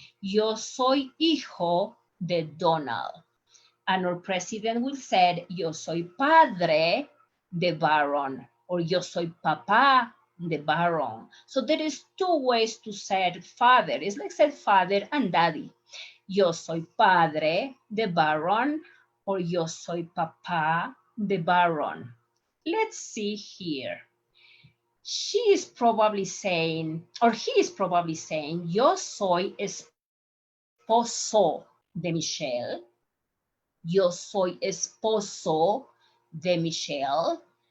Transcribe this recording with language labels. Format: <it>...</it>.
<es>Yo soy hijo de Donald.</es> <en>And our president will say,</en> <es>yo soy padre de Baron, or yo soy papá de Baron.</es> <en>So there is two ways to say father. It's like say father and daddy.</en> <es>Yo soy padre de Baron, or yo soy papá de Baron.</es> <en>Let's see here. She is probably saying, or he is probably saying,</en> <es>yo soy esposo de Michelle. Yo soy esposo de Michelle.</es>